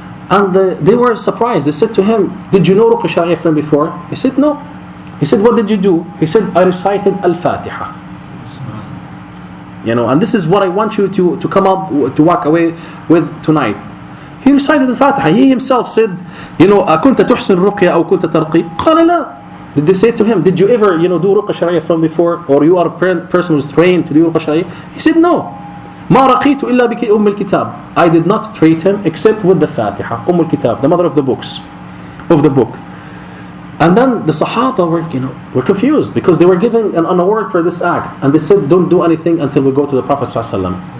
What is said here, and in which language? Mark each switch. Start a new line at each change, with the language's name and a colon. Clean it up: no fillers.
English: And they were surprised. They said to him, did you know ruqya shar'iyya from before? He said, no. He said, what did you do? He said, I recited Al-Fatiha. And this is what I want you to come up to walk away with tonight. He recited Al-Fatiha. He himself said,
Arabic: أكنت تحسن الرقية أو كنت ترقي؟ قال لا.
English: Did they say to him, did you ever, do ruqya sharia from before? Or you are a person who's trained to do ruqya sharia? He said, no.
Arabic: ما رقيت إلا بك أم الكتاب.
English: I did not treat him except with the Fatiha, الكتاب, the mother of the books, of the book. And then the Sahaba were confused because they were given an award for this act, and they said, don't do anything until we go to the Prophet ﷺ.